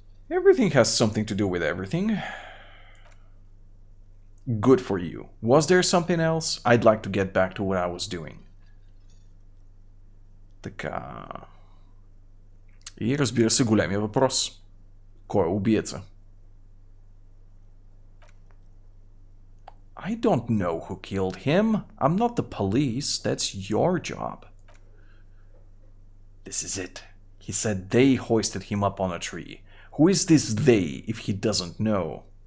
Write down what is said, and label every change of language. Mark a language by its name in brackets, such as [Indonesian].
[English] Everything has something to do with everything. Good for you. Was there something else? I'd like to get back to what I was doing. [Bulgarian] Така. И разбира се големия въпрос. Кой е убиеца? [English] I don't know who killed him. I'm not the police. That's your job. This is it. He said they hoisted him up on a tree. Who is this they if he doesn't know?